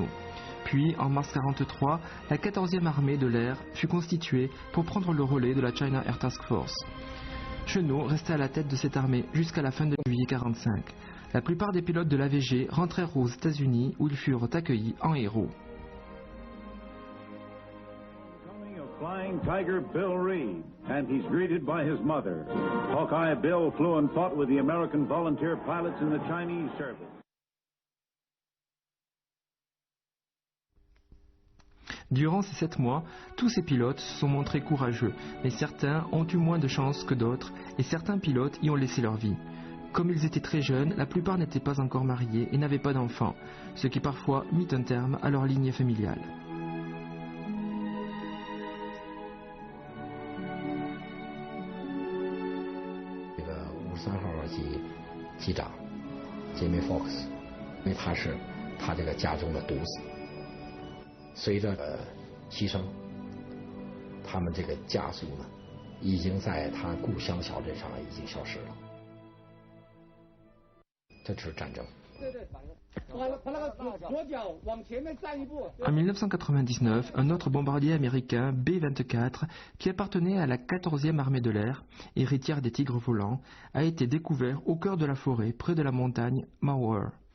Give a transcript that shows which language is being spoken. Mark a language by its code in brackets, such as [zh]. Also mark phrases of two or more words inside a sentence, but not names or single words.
[fr] Puis, en mars 1943, la 14e armée de l'air fut constituée pour prendre le relais de la China Air Task Force. Chennault restait à la tête de cette armée jusqu'à la fin de juillet 1945. La plupart des pilotes de l'AVG rentrèrent aux États-Unis où ils furent accueillis en héros. [en] Flying Tiger Bill Reed, and he's greeted by his mother. Hawkeye Bill flew and fought with the American volunteer pilots in the Chinese service. [fr] Durant ces 7 mois, tous ces pilotes se sont montrés courageux, mais certains ont eu moins de chance que d'autres, et certains pilotes y ont laissé leur vie. Comme ils étaient très jeunes, la plupart n'étaient pas encore mariés et n'avaient pas d'enfants, ce qui parfois mit un terme à leur lignée familiale. [zh] Le 53 号机长 Jimmy Fox， 因为他是他这个家中的独子，随着牺牲，他们这个家族呢，已经在他故乡小镇上已经消失了。这就是战争， [fr] En 1999, un autre bombardier américain, B-24, qui appartenait à la 14e armée de l'air, héritière des tigres volants, a été découvert au cœur de la forêt, près de la montagne Mauer.